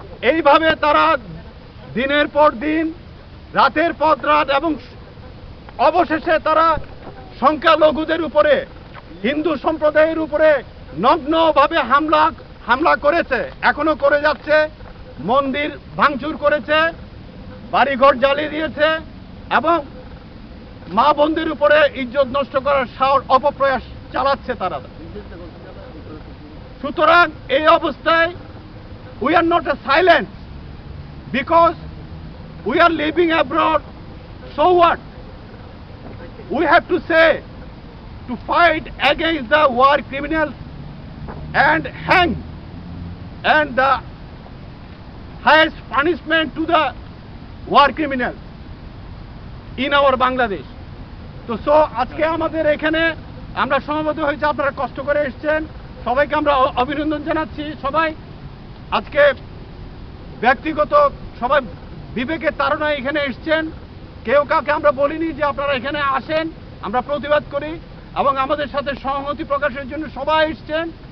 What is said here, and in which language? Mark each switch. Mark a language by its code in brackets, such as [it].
[bn] এইভাবে তারা দিনের পর দিন, রাতের পর রাত, এবং অবশেষে তারা সংখ্যালঘুদের উপরে, হিন্দু সম্প্রদায়ের উপরে নগ্নভাবে হামলা করেছে, এখনো করে যাচ্ছে। মন্দির ভাঙচুর করেছে, বাড়িঘর জ্বালিয়ে দিয়েছে এবং মা বোনদের উপরে ইজ্জত নষ্ট করার অপপ্রয়াস চালাচ্ছে তারা। সুতরাং এই অবস্থায় [en] we are not a silent because we are living abroad. So what? We have to say to fight against the war criminals and hang and the highest punishment to the war criminals in our Bangladesh. [bn] তো আজকে আমাদের এখানে আমরা সমবেত হয়েছে, আপনারা কষ্ট করে এসেছেন, সবাইকে আমরা অভিনন্দন জানাচ্ছি। সবাই আজকে ব্যক্তিগত সবাই বিবেকের তাড়নায় এখানে এসেছেন, কেউ কাউকে আমরা বলিনি যে আপনারা এখানে আসেন, আমরা প্রতিবাদ করি এবং আমাদের সাথে সহমতি প্রকাশের জন্য সবাই এসেছেন।